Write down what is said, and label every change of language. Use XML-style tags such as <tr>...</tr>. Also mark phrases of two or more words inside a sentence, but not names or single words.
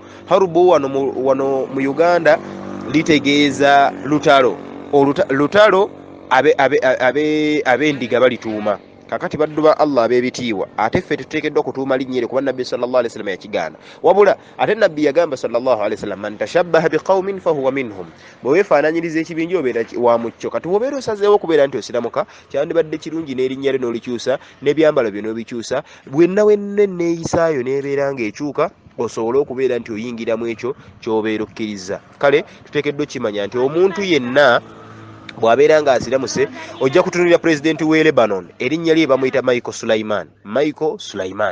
<lg>Harubu wano mu Uganda litegeeza lutalo. Lutalo ab'endiga balituuma. Kakati baddu ba Allah ab'ebitiibwa, ate ffe tuteekeddwa kutuuma linnya eryo kuba Nabbi</lg> <ar>صلى الله عليه وسلم</ar> <lg>yakigaana. Wabula ate Nabbi yagamba</lg> <ar>صلى الله عليه وسلم من تشبه بقوم فهو منهم.</ar> <lg>Bwe weefaananyiriza ekibinja obeera wa mucyo. Kati bw'obeera osazeewo okubeera nti osiramuka, kyandibadde kirungi n'erinnya lyo n'olikyusa n'ebyambalo byo n'obikyusa, bwenna neeyisaayo n'ebeera ng'ekyuka osobole okubeera nti oyingira mu ekyo ky'obeera okkiriza. Kale tuteekeddwa okimanya nti omuntu yenna bw'abeera ng'asiramuse, ojja kutunulira pulezidenti w'e Lebanon erinnya lye bamuyita Michael Sulaiman.</lg>